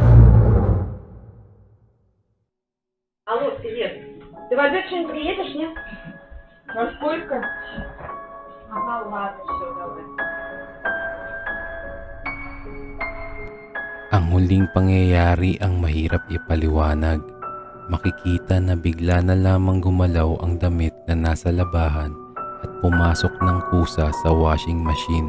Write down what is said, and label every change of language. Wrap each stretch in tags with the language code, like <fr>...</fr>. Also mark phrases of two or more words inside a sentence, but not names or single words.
<ru>Алло, привет. Ты в обед что-нибудь приедешь, нет? Во сколько? Ага, ладно, все, давай.</ru> <tl>Ang huling pangyayari ang mahirap ipaliwanag. Makikita na bigla na lamang gumalaw ang damit na nasa labahan at pumasok ng kusa sa</tl> <en>washing machine.</en>